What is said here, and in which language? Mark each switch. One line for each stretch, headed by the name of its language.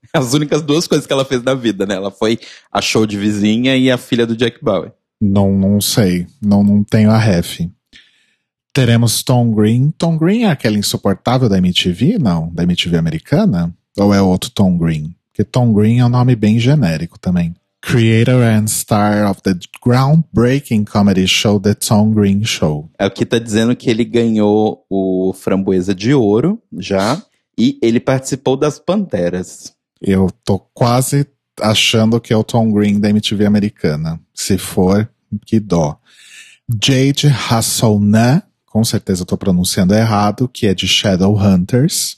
Portuguese: As únicas duas coisas que ela fez na vida, né? Ela foi a show de vizinha e a filha do Jack Bauer. Não sei. Não tenho a ref. Teremos Tom Green. Tom Green é aquela insuportável da MTV? Não, da MTV americana? Ou é outro Tom Green? Porque Tom Green é um nome bem genérico também.
English: Creator and star of the groundbreaking comedy show The Tom Green Show.
Portuguese: É o que tá dizendo que ele ganhou o Framboesa de Ouro já. E ele participou das Panteras. Eu tô quase achando que é o Tom Green da MTV americana. Se for, que dó. Jade Hasselne, com certeza eu tô pronunciando errado, que é de Shadowhunters.